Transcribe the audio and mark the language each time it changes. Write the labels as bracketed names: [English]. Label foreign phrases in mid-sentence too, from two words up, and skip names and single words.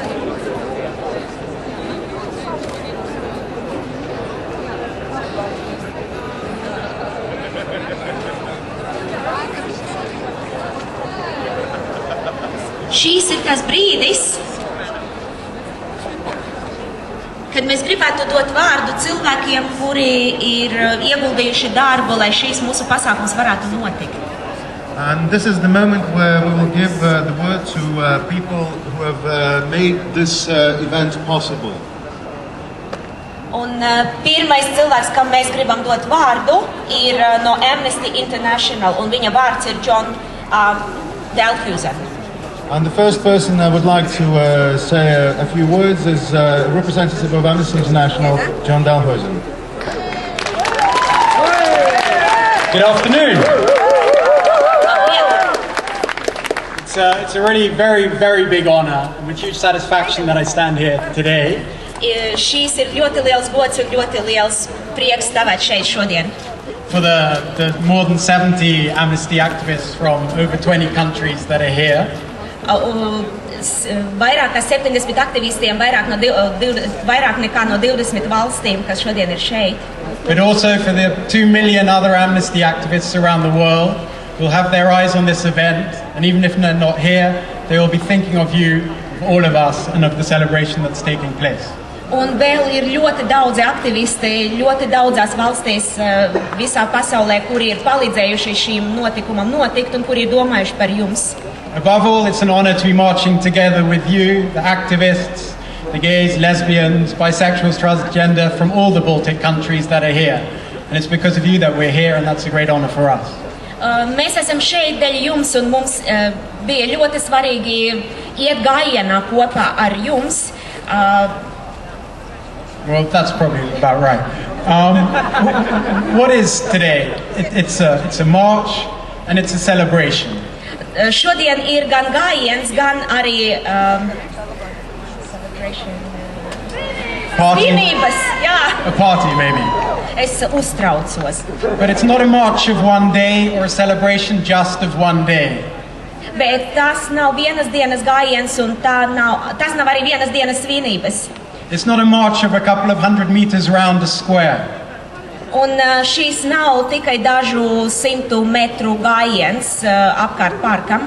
[Latvian] Šīs ir tas brīdis, kad mēs gribētu dot vārdu cilvēkiem, kuri ir ieguldījuši darbu, lai šīs mūsu pasākums varētu notikt. [English] And this is the moment where we will give the word to people who have made this event possible. [Latvian] Un pirmais cilvēks, kam mēs gribam dot vārdu, ir no Amnesty International, un viņa vārds ir John Dalhusen. [English] And the first person I would like to say a few words is representative of Amnesty International, John Dalhusen. Good afternoon. It's a really very big honor and with huge satisfaction that I stand here today. [Latvian] Šīs ir ļoti liels gods un ļoti liels prieks stāvēt šeit šodien. [English] For the more than 70 Amnesty activists from over 20 countries that are here. [Latvian] Vairāk kā 70 aktivistiem, vairāk nekā no 20 valstīm, kas šodien ir šeit. [English] But also for the 2 million other Amnesty activists around the world who will have their eyes on this event, and even if they're not here, they will be thinking of you, of all of us, and of the celebration that's taking place. [Latvian] Un vēl ir ļoti daudzi aktivisti, ļoti daudzās valstīs visā pasaulē, kuri ir palīdzējuši šīm notikumam notikt un kuri ir domājuši par jums. [English] Above all, it's an honor to be marching together with you, the activists, the gays, lesbians, bisexuals, transgender from all the Baltic countries that are here. And it's because of you that we're here, and that's a great honor for us. [Latvian] Mēs esam šeit dēļ jums, un mums bija ļoti svarīgi iet gājienā kopā ar jums. [English] Well, that's probably about right. What is today? It's a march and it's a celebration. [Latvian] Šodien ir gan gājiens, gan arī Party, svinības. Jā, [English] a party maybe. [Latvian] es uztraucos. [English] But it's not a march of one day or a celebration just of one day. [Latvian] Bet tas nav vienas dienas gājiens, un tas nav arī vienas dienas svinības. [English] It's not a march of a couple of 100 meters around a square. [Latvian] Un šīs nav tikai dažu 100 metru gājiens apkārt parkam.